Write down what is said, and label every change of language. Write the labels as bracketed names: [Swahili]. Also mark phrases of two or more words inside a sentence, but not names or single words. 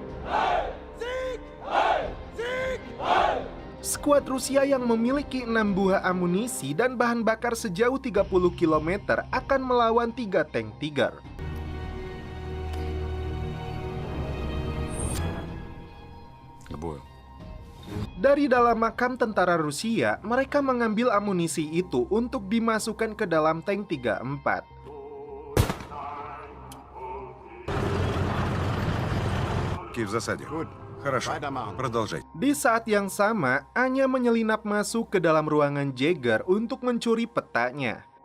[Indonesian] Skuad Rusia yang memiliki 6 buah amunisi dan bahan bakar sejauh 30 km akan melawan 3 tank Tiger. Dari dalam makam tentara Rusia, mereka mengambil amunisi itu untuk dimasukkan ke dalam tank 34. [Russian] Ки в засаде. Хорошо. Продолжай. [Indonesian] Di saat yang sama, Anya menyelinap masuk ke dalam ruangan Jaeger untuk mencuri petanya.